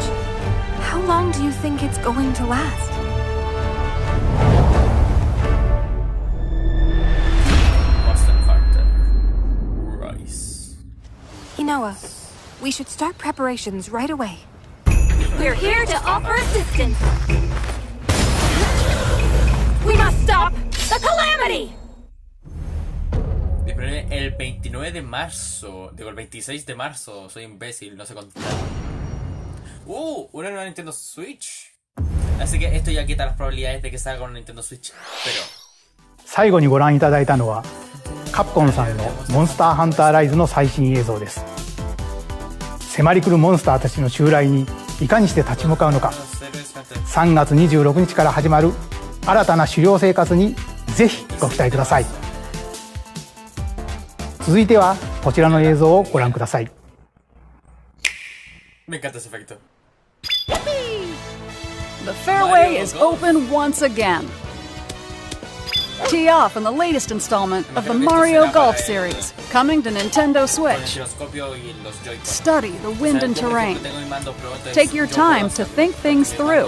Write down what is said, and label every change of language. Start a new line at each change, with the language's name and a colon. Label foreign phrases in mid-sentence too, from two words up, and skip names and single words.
English: How long do you think it's going to last? Inoa, we should start preparations right away. We're here to offer assistance. We must stop the calamity!
Spanish: El 29 de marzo, digo el 26 de marzo, soy imbécil, no sé contar. Una nueva Nintendo Switch. Así que esto ya quita las probabilidades de que salga una Nintendo Switch, pero...
Japanese: 最後にご覧いただいたのはカプコンさんのモンスターハンターライズの最新映像です。迫り来るモンスターたちの襲来にいかにして立ち向かうのか、3月26日から始まる新たな狩猟生活にぜひご期待ください。続いてはこちらの映像をご覧ください。
Spanish: Me encanta ese efecto.
English: The fairway is open once again. Tee off in the latest installment of the Mario Golf series, coming to Nintendo Switch. Study the wind and terrain. Take your time to think things through.